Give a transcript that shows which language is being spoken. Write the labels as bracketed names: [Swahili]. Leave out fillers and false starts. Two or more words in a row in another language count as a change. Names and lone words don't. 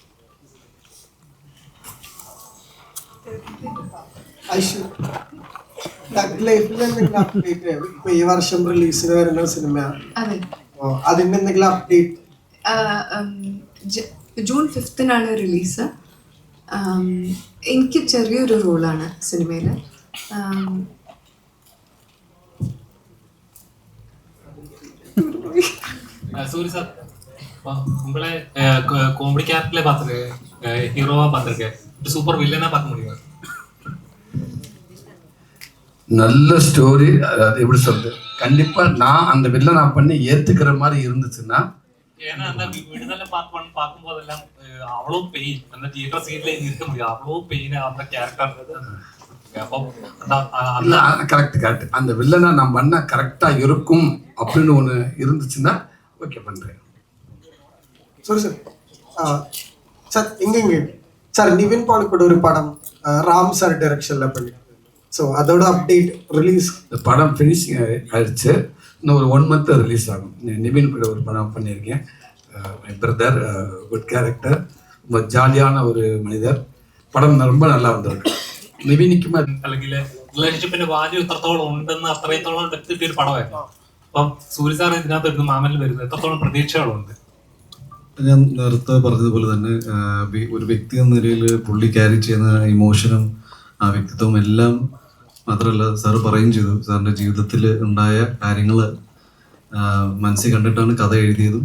[Malayalam] ഇപ്പൊ ഈ വർഷം റിലീസിന് വരുന്ന സിനിമ, അതെ, അതിന്റെ എന്തെങ്കിലും അപ്ഡേറ്റ്? ജൂൺ 5-നാണ് റിലീസ്. എനിക്ക് ചെറിയൊരു റോളാണ് സിനിമയിൽ. [Tamil] சூரி சார் உங்களை காமெடி கேரக்டர்ல பார்த்துருக்கேன், ஹீரோவா பார்த்துருக்கேன், சூப்பர் வில்லனா பார்க்க முடியும். நல்ல ஸ்டோரி. அது எப்படி சொல்றது, கண்டிப்பா நான் அந்த வில்லனா பண்ணி ஏத்துக்கிற மாதிரி இருந்துச்சுன்னா. ஏன்னா அந்த விடுதலை பார்க்கும் போதெல்லாம் அவ்வளோ பெயின், அந்த தியேட்டர் சீட்ல இருக்க முடியும், அவ்வளோ பெயின் அந்த கேரக்டர். கரெக்ட் அந்த வில்லனா நான் பண்ணா கரெக்டா இருக்கும் அப்படின்னு ஒண்ணு இருந்துச்சுன்னா ஓகே பண்றேன். [Malayalam] സോറി സാർ. സാർ ഇങ്ങനെ സാർ നിവിൻ പോളി [Tamil] கூட ഒരു പടം ராம் சார் டைரக்ஷன்ல பண்ணி, ஸோ அதோட அப்டேட் ரிலீஸ். படம் ஃபினிஷிங் ஆயிடுச்சு, இன்னும் ஒரு 1 month ரிலீஸ் ஆகும். நிவின் கூட ஒரு படம் பண்ணியிருக்கேன். [English] my brother, good character, [Tamil] ரொம்ப ஜாலியான ஒரு மனிதர். படம் ரொம்ப நல்லா வந்திருக்கு. [Malayalam] നിവിനിക്കും അല്ലെങ്കിൽ റിലേഷൻഷിപ്പിന്റെ വാല്യൂ എത്രത്തോളം ഉണ്ടെന്ന് അത്രത്തോളം എടുത്തിട്ട് ഒരു പടമായിരുന്നു. അപ്പം സൂര്യ സാർ ഇതിനകത്ത് എടുത്ത് മാമനിൽ വരുന്നത് എത്രത്തോളം പ്രതീക്ഷകളുണ്ട്? ഞാൻ നേരത്തെ പറഞ്ഞതുപോലെ തന്നെ ഒരു വ്യക്തി എന്ന നിലയിൽ പുള്ളി ക്യാരി ചെയ്യുന്ന ഇമോഷനും ആ വ്യക്തിത്വവും എല്ലാം മാത്രമല്ല, സാറ് പറയുകയും ചെയ്തു, സാറിൻ്റെ ജീവിതത്തിൽ ഉണ്ടായ കാര്യങ്ങൾ മനസ്സിൽ കണ്ടിട്ടാണ് കഥ എഴുതിയതും.